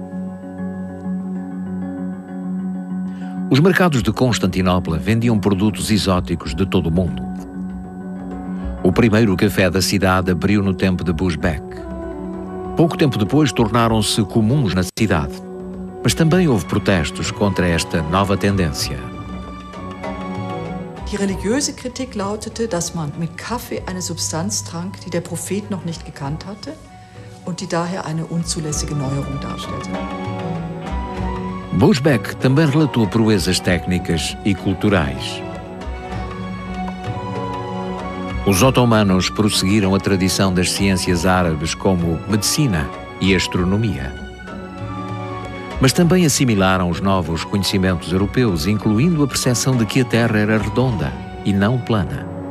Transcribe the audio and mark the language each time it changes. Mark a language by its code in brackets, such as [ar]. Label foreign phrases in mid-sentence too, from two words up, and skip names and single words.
[pt] Os mercados de Constantinopla vendiam produtos exóticos de todo o mundo. O primeiro café da cidade abriu no tempo de Bushbeck. Pouco tempo depois tornaram-se comuns na cidade, mas também houve protestos contra esta nova tendência. [de] Die religiöse Kritik lautete, dass man mit Kaffee eine Substanz trank, die der Prophet noch nicht gekannt hatte und die daher eine unzulässige Neuerung darstellte. [pt] Bushbeck também relatou proezas técnicas e culturais. Os otomanos prosseguiram a tradição das ciências árabes como medicina e astronomia. Mas também assimilaram os novos conhecimentos europeus, incluindo a percepção de que a Terra era redonda e não plana.